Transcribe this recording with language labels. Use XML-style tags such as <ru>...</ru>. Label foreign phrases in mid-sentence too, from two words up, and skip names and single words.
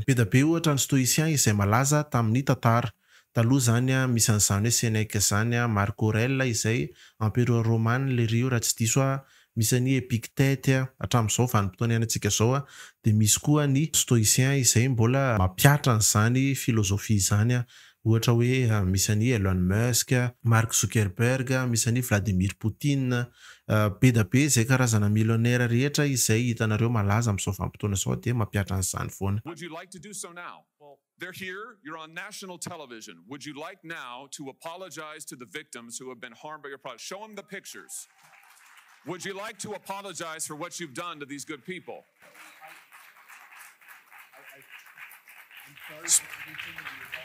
<mg>Be da be ohatra ny stoïcien izay malaza tamin'ny tantara. Taloha zany misy an'izany hoe Sénèque zany, Marc Aurèle izay</mg> <fr>empereur romain</fr> <mg>le rio raha tsy diso misy ny Epictète hatramin'izao vanim-potoana iainantsika zao de misy koa ny stoïcien izay mbola mapiatra an'izany filozofia izany ohatra hoe misy ny Elon Musk, Mark Zuckerberg, misy ny Vladimir Poutine, be da be izay karazana millionnaire rehetra izay hitanareo malaza amin'izao vanim-potoana zao de mapiatra an'izany foana.</mg> <en>Would you like to do so now? They're here, you're on national television. Would you like now to apologize to the victims who have been harmed by your product? Show them the pictures. Would you like to apologize for what you've done to these good people? I'm sorry for everything that you've done.</en>